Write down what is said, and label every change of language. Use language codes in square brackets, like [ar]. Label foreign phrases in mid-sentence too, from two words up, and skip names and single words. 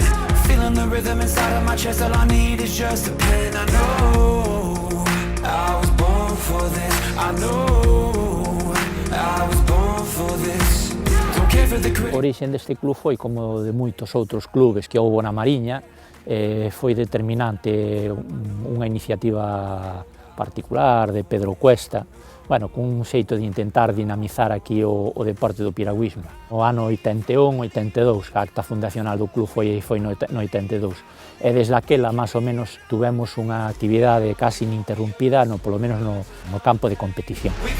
[en] Feeling the rhythm inside of my chest, all I need is just a pen. I know I was born for this. I know I was born for this. Don't care for the [gl] A orixen deste club foi como de moitos outros clubes que houve na Mariña, foi determinante unha iniciativa particular de Pedro Cuesta, bueno, cun xeito de intentar dinamizar aquí o deporte do piragüismo. No ano 81, 82, a acta fundacional do club foi no 82, e desde aquela, máis ou menos, tuvemos unha actividade casi ininterrumpida, polo menos no campo de competición.